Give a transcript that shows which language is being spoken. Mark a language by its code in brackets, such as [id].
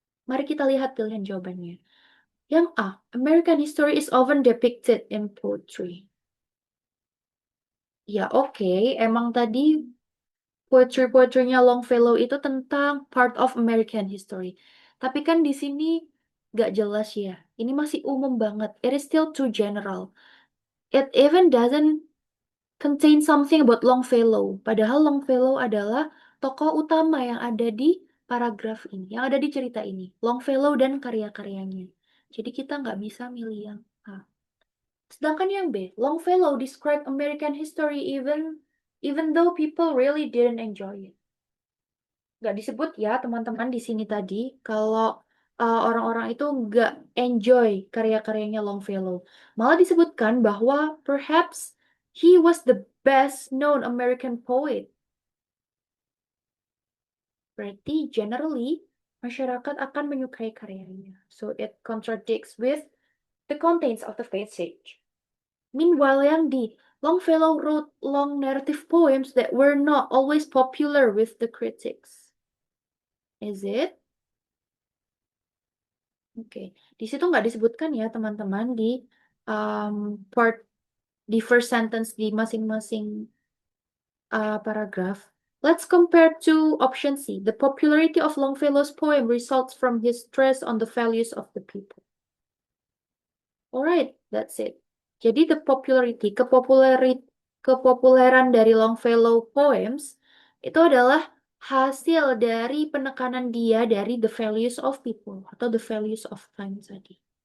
[id] Mari kita lihat pilihan jawabannya. Yang A, [en] American history is often depicted in poetry. [id] Ya oke, emang tadi poetry-poetrynya Longfellow itu tentang [en] part of American history. [id] Tapi kan di sini gak jelas ya. Ini masih umum banget. [en] It is still too general. It even doesn't contain something about Longfellow. [id] Padahal Longfellow adalah tokoh utama yang ada di paragraf ini, yang ada di cerita ini. Longfellow dan karya-karyanya. Jadi kita nggak bisa milih yang A. Sedangkan yang B, [en] Longfellow describe American history even though people really didn't enjoy it. [id] Nggak disebut ya teman-teman di sini tadi kalau orang-orang itu nggak enjoy karya-karyanya Longfellow. Malah disebutkan bahwa [en] perhaps he was the best known American poet. [id] Berarti generally masyarakat akan menyukai karyanya. [en] So it contradicts with the contents of the passage. Meanwhile, [id] yang di [en] Longfellow wrote long narrative poems that were not always popular with the critics. Is it? [id] Oke, di situ nggak disebutkan ya teman-teman di um, part di first sentence di masing-masing paragraph. [en] Let's compare to option C. The popularity of Longfellow's poem results from his stress on the values of the people. Alright, that's it. [id] Jadi the popularity, kepopuleran dari Longfellow poems itu adalah hasil dari penekanan dia dari [en] the values of people [id] atau [en] the values of time [id] tadi.